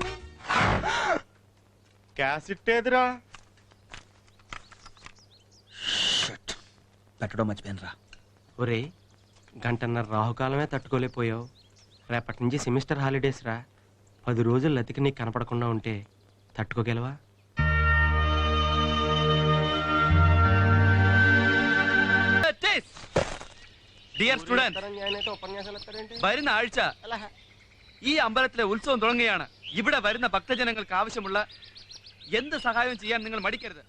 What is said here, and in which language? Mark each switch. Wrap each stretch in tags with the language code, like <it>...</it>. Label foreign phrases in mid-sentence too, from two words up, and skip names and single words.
<te>క్యాసెట్ ఏదిరా? పెట్టడం మర్చిపోయాను రా. ఒరే, గంటన్నర రాహుకాలమే తట్టుకోలేకపోయావు. రేపటి నుంచి సెమిస్టర్ హాలిడేస్ రా. 10 రోజులు లతికి నీకు కనపడకుండా ఉంటే తట్టుకోగలవా?</te> <en>dear student,</en> <ml>വരുന്ന ആഴ്ച ഈ അമ്പലത്തിലെ ഉത്സവം തുടങ്ങുകയാണ്. ഇവിടെ വരുന്ന ഭക്തജനങ്ങൾക്ക് ആവശ്യമുള്ള എന്ത് സഹായവും ചെയ്യാൻ നിങ്ങൾ മടിക്കരുത്.</ml>